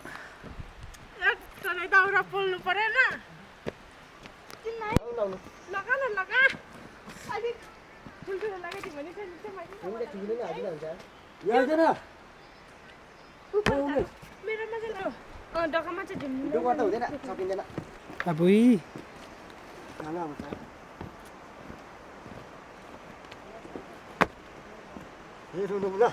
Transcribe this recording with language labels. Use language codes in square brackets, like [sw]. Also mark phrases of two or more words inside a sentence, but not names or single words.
[ne] तँलाई दाउरा पोल्नु परेन लगा न लगा अलिक ठुल्ठुलो लगाइदियो भने मेरोमा चाहिँ डकामा चाहिँ झुम्नु हुँदैन सकिँदैन अबुई ल